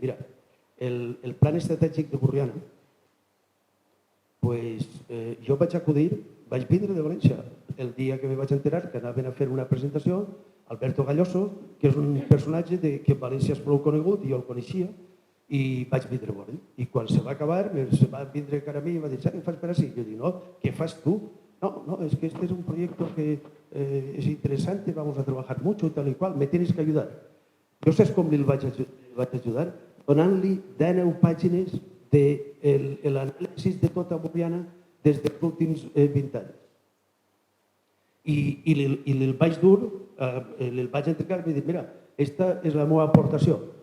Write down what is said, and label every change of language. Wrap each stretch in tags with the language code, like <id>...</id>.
<ca>Mira, el plan estratègic de Borriana, jo vaig acudir, vaig vindre de València el dia que me vaig enterar que anaven a fer una presentació, Alberto Galloso, que és un personatge que a València és prou conegut i jo el coneixia, i vaig vindre a veure'l. I quan se va acabar, se va vindre cara a mi i va dir, què fas per així? Jo dic, no, què fas tu?</ca> <es>No, es que este es un proyecto que es interesante, vamos a trabajar mucho y tal y cual, me tienes que ayudar.</es> <ca>Jo saps com li vaig ajudar? Donant-li 19 pàgines de l'anàlisi de tota Borriana des dels últims 20 anys. I li vaig dur, li vaig entregar i vaig dir, mira, aquesta és la meva aportació.</ca>